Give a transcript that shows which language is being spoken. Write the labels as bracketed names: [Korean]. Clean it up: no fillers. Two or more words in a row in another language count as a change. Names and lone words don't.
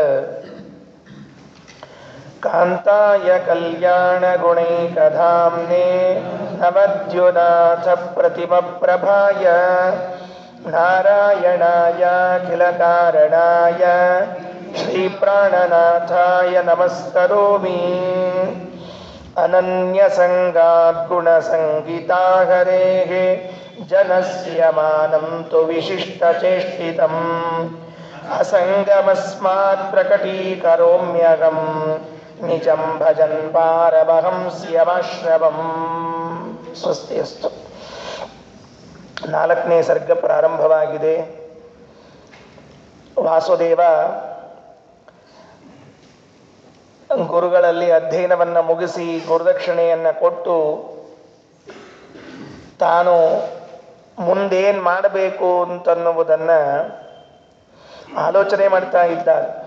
[Sanskrit] ಕಾಂತಾಯ ಕಲ್ಯಾಣಗುಣೈಕಧಾಮ್ನೇ ನವದ್ಯುನಾಥ ಪ್ರತಿಮಪ್ರಭಾಯ ನಾರಾಯಣಾಯಾಖಿಲಕಾರಣಾಯ ಶ್ರೀಪ್ರಾಣನಾಥಾಯ ನಮಸ್ಕರೋಮಿ ಅನನ್ಯಸಂಗಾದ್ಗುಣಸಂಗಿತಾ ಹರೇಃ ಜನಸ್ಯ ಮಾನಂ ತು ವಿಶಿಷ್ಟಚೇಷ್ಟಿತಂ ಅಸಂಗಮಸ್ಮಾತ್ ಪ್ರಕಟೀಕರೋಮ್ಯಹಂ ನಿಜಂ ಭಜನ್ ಪಾರಮಹಂಸ್ಯಮಾಶ್ರವಂ. ಸ್ವಸ್ತಿ ಅಸ್ತು. [Kannada] 4ನೇ ಸರ್ಗ ಪ್ರಾರಂಭವಾಗಿದೆ. ವಾಸುದೇವ ಗುರುಗಳಲ್ಲಿ ಅಧ್ಯಯನವನ್ನು ಮುಗಿಸಿ ಗುರುದಕ್ಷಿಣೆಯನ್ನು ಕೊಟ್ಟು ತಾನು ಮುಂದೇನು ಮಾಡಬೇಕು ಅಂತನ್ನುವುದನ್ನು ಆಲೋಚನೆ ಮಾಡ್ತಾ ಇದ್ದಾರೆ.